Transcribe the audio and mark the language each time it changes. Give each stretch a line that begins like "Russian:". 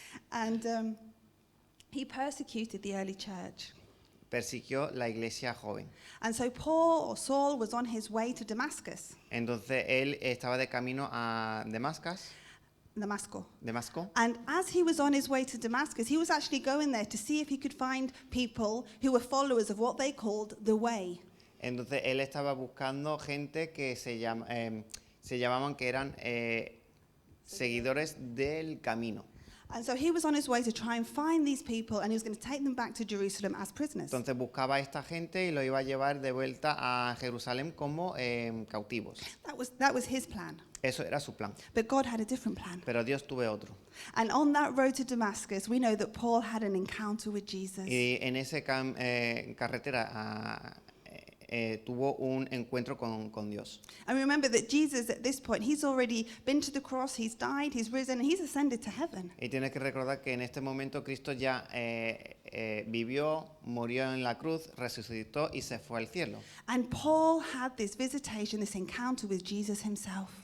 English: And he persecuted the early church.
Spanish: Persiguió la iglesia joven.
English: And so Saul was on his way to Damascus,
Spanish: Entonces él estaba de camino a
English: Damascus.
Spanish: Damasco.
English: And as he was on his way to Damascus, he was actually going there to see if he could find people who were followers of what they called the way.
Spanish: Entonces él estaba buscando gente que se llamaban que eran seguidores del camino.
English: And so he was on his way to try and find these people, and he was going to take them back to Jerusalem as prisoners.
Spanish: Entonces buscaba a esta gente y lo iba a llevar de vuelta a Jerusalén como cautivos.
English: That was his plan.
Spanish: Eso era su plan.
English: But God had a different plan.
Spanish: Pero Dios tuvo otro.
English: And on that road to Damascus, we know that Paul had an encounter with Jesus.
Spanish: Y en esa carretera tuvo un encuentro con Dios.
English: And remember that Jesus, at this point, he's already been to the cross, he's died, he's risen, and he's ascended to heaven.
Spanish: Y tienes que recordar que en este momento Cristo ya vivió, murió en la cruz, resucitó y se fue al cielo.
English: And Paul had this visitation, this encounter with Jesus himself.